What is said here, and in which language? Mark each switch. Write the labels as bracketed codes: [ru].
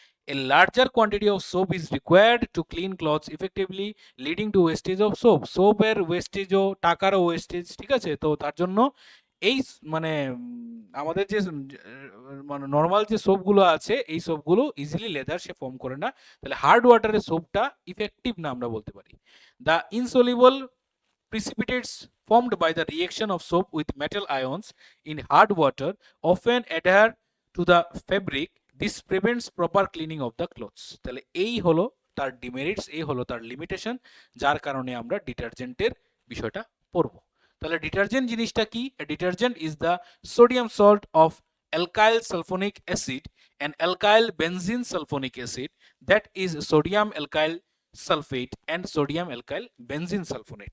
[en] A larger quantity of soap is required to clean clothes effectively, leading to wastage of soap. [bn] সোপের ওয়েস্টেজও, টাকারও wastage, ঠিক আছে? তো তার জন্য এই মানে আমাদের যে মানে নর্মাল যে সোপগুলো আছে, এই সোপগুলো ইজিলি লেদার সে ফর্ম করে না। তাহলে হার্ড ওয়াটারের সোপটা ইফেক্টিভ না আমরা বলতে পারি। [en] The insoluble precipitates formed by the reaction of soap with metal ions in hard water often adhere to the fabric. This prevents proper cleaning of the clothes. [bn] তাহলে এই হলো তার ডিমেরিটস, এই হলো তার লিমিটেশন, যার কারণে আমরা ডিটারজেন্টের বিষয়টা পড়বো। তাহলে ডিটারজেন্ট জিনিসটা কি? [en] Detergent is the sodium salt of alkyl sulphonic acid and alkyl benzene sulphonic acid that is sodium alkyl sulphate and sodium alkyl benzene sulphonate.